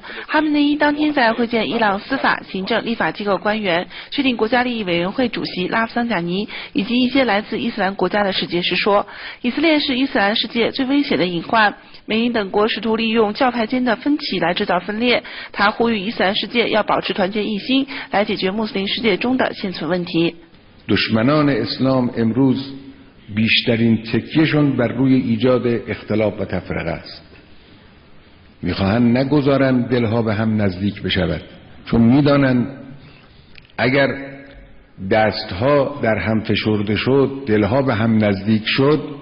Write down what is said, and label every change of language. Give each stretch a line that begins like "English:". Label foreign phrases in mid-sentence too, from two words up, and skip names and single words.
Chinese: 哈梅内伊当天在会见伊朗司法、行政、立法机构官员，确定国家利益委员会主席拉夫桑贾尼以及一些来自伊斯兰国家的使节时说，以色列是伊斯兰世界最危险的隐患。美英等国试图利用教派间的分歧来制造分裂。他呼吁伊斯兰世界要保持团结一心，来解决穆斯林世界中的现存问题。
Persian: دشمنان اسلام امروز بیشترین تکیهشون بر روی ایجاد اختلاف و تفرقه است. میخواهند نگذارند دلها به هم نزدیک بشود چون میدانند اگر دستها در هم فشرده شد دلها به هم نزدیک شد